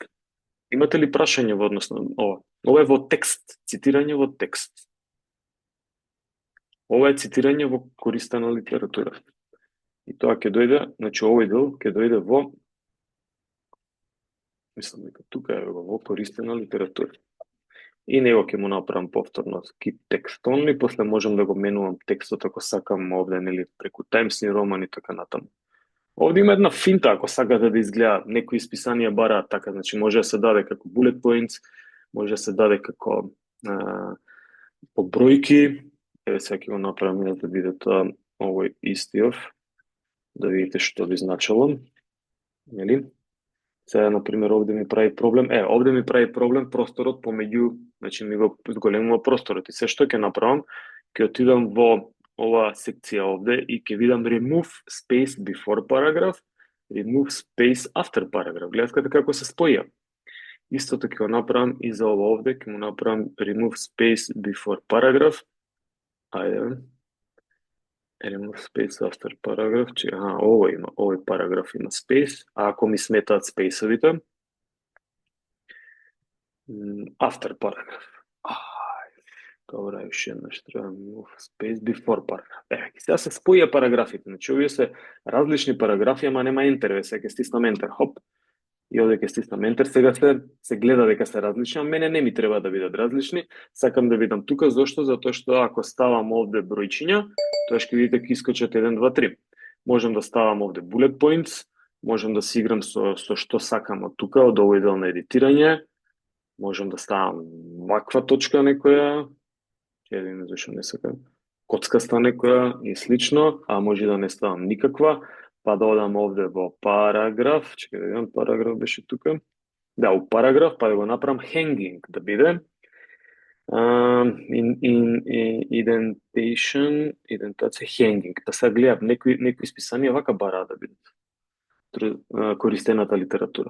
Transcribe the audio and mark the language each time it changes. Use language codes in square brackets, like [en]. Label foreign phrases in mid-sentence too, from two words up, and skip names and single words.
[mk] Имате ли прашање во однос на ова? Ова е во текст, цитирање во текст. Ова е цитирање во користена литература. И тоа ќе дојде, значи овој дел ќе дојде во, мислам дека тука е во користена литература. И него ќе му направам повторно [en] keep text only, [mk] после можам да го менувам текстот ако сакам овде, нели, преку Times New Roman и така натаму. Овде има една финта, ако сакате да изгледа, некои списанија бараат така, значи може да се даде како [en] bullet points, [mk] може да се даде како по бројки, еве сега ќе го направам да биде тоа овој истиов, да видите што би значело, нели? Сега, например, овде ми прави проблем, овде ми прави проблем просторот помеѓу, значи ми го зголемува просторот и се што ќе направам, ќе отидам во оваа секција овде и ќе видам [en] remove space before paragraph, remove space after paragraph. [mk] Гледате како се споја. Истото ќе го направам и за ова овде, ќе му направам [en] remove space before paragraph. Ајде. Remove space after paragraph, [mk] ово има, овој параграф има space, а ако ми сметаат спейсовите, [en] after paragraph. [mk] Добра, уште еднаш треба [en] move space before paragraph. [mk] Сега се споја параграфите, значи овие се различни параграфи, ама нема enter, сега ќе стиснам enter, хоп, и овде ќе стиснам enter, сега се гледа дека се различни, а мене не ми треба да бидат различни, сакам да видам тука, зошто? Затоа што ако ставам овде бројчиња, тоа ќе видите ќе искочат 1, 2, 3. Можам да ставам овде [en] bullet points, [mk] можам да си играм со што сакам од тука, од овој дел на едитирање, можам да ставам ваква точка некоја, ќе видиме зашто не сакам, коцкаста некоја и слично, а може да не ставам никаква, па да одам овде во параграф, чекај да видам, параграф беше тука, да, у параграф, па да го направам hanging, да биде, идентација hanging, па сега гледам, некои списанија вака бараат да бидат користената литература.